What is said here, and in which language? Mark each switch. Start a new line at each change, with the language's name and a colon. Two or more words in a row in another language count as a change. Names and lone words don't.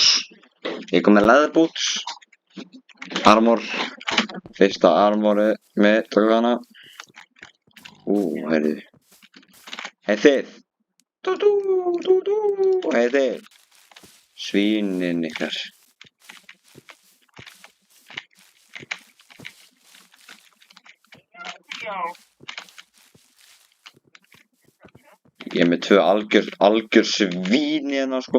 Icelandic: Ég kom með
English: leather boots.
Icelandic: Armor. Fyrsta armorið með tökana. Heyrðu. Hey þið. Hey þið. Svínin ykkar. Ég er með tvö algjör svín hérna sko.